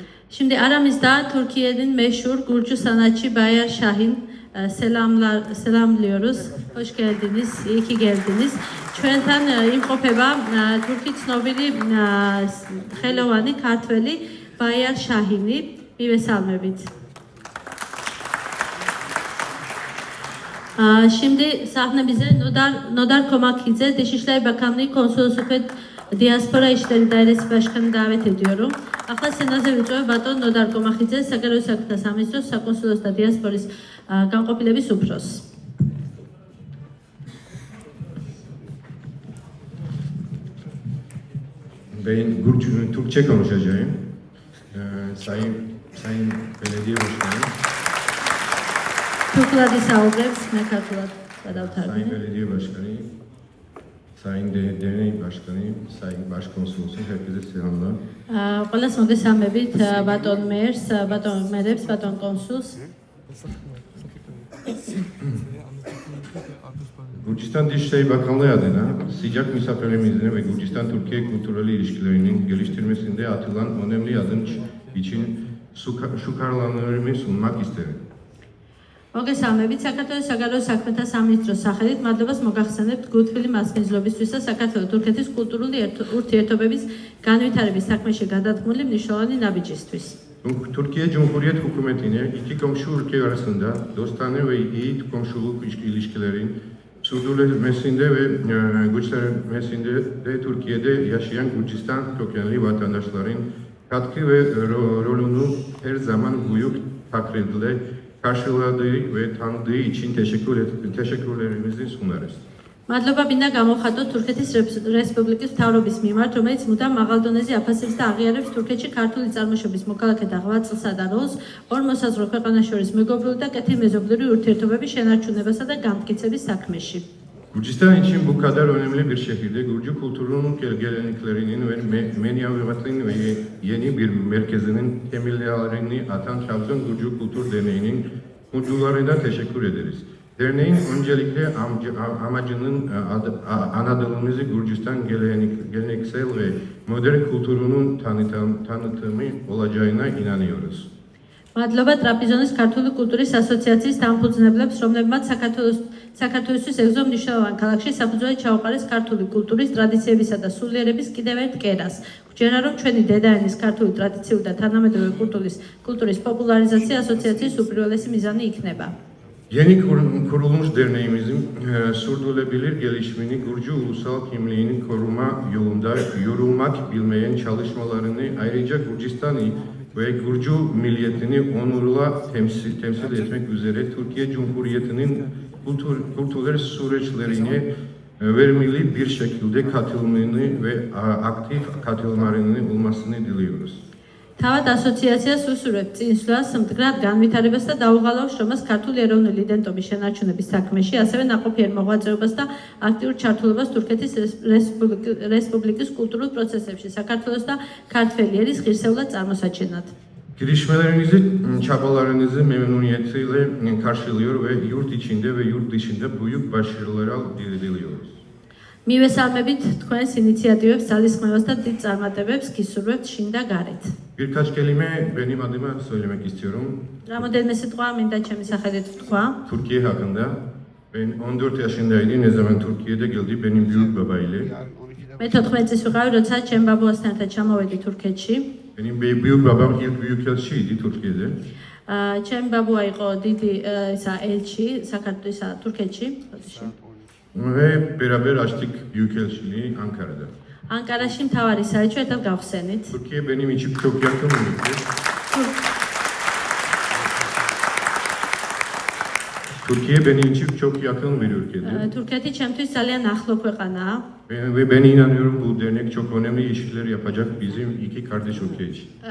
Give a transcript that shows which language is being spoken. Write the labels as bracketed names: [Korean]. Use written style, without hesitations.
[Turkish] Şimdi aramızda Türkiye'nin meşhur Gürcü sanatçı Bayar Şahin selamlıyoruz. Hoş geldiniz, iyi ki geldiniz. [Georgian] ჩვენთან იმყოფება თურქი ცნობილი ხელოვანი ქართველი ბაიარ შაჰინი. მივესალმებით. [Turkish] Şimdi sahnemize Nodar Komakidze, Dışişleri Bakanlığı Konsolosluğu Diaspora İşleri Dairesi Başkanı davet ediyorum. [Georgian] Ახლა სცენაზე ვიწვევ ბატონ ნოდარ კომახიძეს, საგარეო საქმეთა სამინისტროს საკონსულოს და დიასპორის განყოფილების უფროსს. [Turkish] Ben Gürcü, Türkçe konuşacağım. Sayın Sayın Belediye Başkanı, Türkler isağırız, ne kartlar Sayın kadar Belediye Başkanı, Sayın Dernek Başkanı, Sayın Başkonsolosu, herkese selamlar. [Georgian] Ყველას მოგესალმებით, ბატონ მერს, ბატონ მერებს, ბატონ კონსულს. [Turkish] Gürcistan Dışişleri Bakanlığı adına sıcak misafirlerimizin ve Gürcistan-Türkiye kültürel ilişkilerinin geliştirmesinde atılan önemli adım için şükranlarımı sunmak isterim. [Georgian] მოგესალმებით, საქართველოს საგარეო საქმეთა სამინისტროს სახელით მადლობას მოგახსენებთ გულთბილი მასპინძლობისთვის და საქართველო-თურქეთის კულტურული ურთიერთობების განვითარების საქმეში გადადგმული მნიშვნელოვანი ნაბიჯისთვის. [Turkish] Türkiye Cumhuriyet Hükümeti'ne iki komşu ülke arasında dostane ve iyi komşuluk ilişkilerin sürdürülmesinde ve güçlenmesinde de Türkiye'de yaşayan Gürcistan kökenli vatandaşların katkı ve rolünü her zaman büyük takdirle karşıladığı ve tanıdığı için teşekkürlerimizi sunarız. [Georgian] მადლობა მინდა გამოვხატოთ თურქეთის რესპუბლიკის მთავრობის მიმართ, რომელიც მუდამ მაღალ დონეზე აფასებს და აღიარებს თურქეთში ქართული წარმოშობის მოქალაქეთა ღვაწლსა და როლს ორ მოსაზღვრე ქვეყანას შორის მეგობრული და კეთილმეზობლური ურთიერთობების შენარჩუნებასა და გამტკიცების საქმეში. [Turkish] Gürcistan için bu kadar önemli bir şehirde Gürcü kültürünün geleneklerinin ve medeniyetinin ve yeni bir merkezinin temellerini atan Trabzon Gürcü Kültür Derneği'nin kurucularına teşekkür ederiz. Derneğin öncelikle amacının Anadolu'muzu Gürcistan geleneksel ve modern kültürünün tanıtımı olacağına inanıyoruz. [Georgian] მადლობა ტრაპიზონის ქართული კულტურის ასოციაციის დამფუძნებლებს, რომლებმაც საქართველოსთვის ეგზო მნიშვნელოვან ქალაქში საფუძველი ჩაუყარეს ქართული კულტურის ტრადიციებისა და სულიერების კიდევ ერთ კერას. გვჯერა, რომ ჩვენი დედაენის ქართული ტრადიციული და თანამედროვე კულტურის პოპულარიზაცია ασოციაციის უპირველესი მიზანი იქნება. [Turkish] Yeni kurulmuş derneğimizin sürdürülebilir gelişimini Gürcü ulusal kimliğini koruma yolunda yorulmak bilmeyen çalışmalarını ayrıca Gürcistan'ı ve Gürcü milliyetini onurla temsil etmek üzere Türkiye Cumhuriyeti'nin kültürel süreçlerine verimli bir şekilde katılımını ve aktif katılımlarını olmasını diliyoruz. [Georgian] თავად ასოციაციას უსურვებთ წინსვლას, მდგრად განვითარებას და დაუღალავ შრომას ქართული ეროვნული იდენტობის შენარჩუნების საქმეში, ასევე ნაყოფიერ მოღვაწეობას და აქტიურ ჩართულობას თურქეთის რესპუბლიკის კულტურულ პროცესებში, საქართველოს და ქართველი ერის ღირსეულად წარმოსაჩენად. [Turkish] Girişmelerinizi, çabalarınızı memnuniyetle karşılıyor ve yurt içinde ve yurt dışında büyük başarılara diliyoruz. [Georgian] მივესალმებით თქვენს ინიციატივებს, ძალისხმევას და დიდ წარმატებებს გისურვებთ შინ და გარეთ. [Turkish] Birkaç kelime benim adıma söylemek istiyorum. [Georgian] Რამოდენიმე სიტყვა მინდა ჩემი სახელით ვთქვა. [Turkish] Türkiye hakkında. Ben 14 yaşındaydım ne zaman Türkiye'de geldi benim büyük babayla. [Georgian] მე 14 წლის ვიყავი, როცა ჩემ ბაბუასთან ერთად ჩამოვედი თურქეთში. [Turkish] Benim büyük babam ilk büyükelçiydi Türkiye'de. [Georgian] ჩემი ბაბუა იყო დიდი ისა ელჩი საქართველოსა თურქეთში. [Turkish] Ve beraber açtık büyükelçiliği Ankara'da. [Georgian] ანკარაში მთავარი საელჩო ერთად გავხსენით. [Turkish] Türkiye benim için çok yakın bir ülke. Türkiye benim için çok yakın bir ülkedir. [Georgian] თურქეთი ჩემთვის ძალიან ახლო ქვეყანაა. [Turkish] Ve ben inanıyorum bu dernek çok önemli işler yapacak bizim iki kardeş ülke için.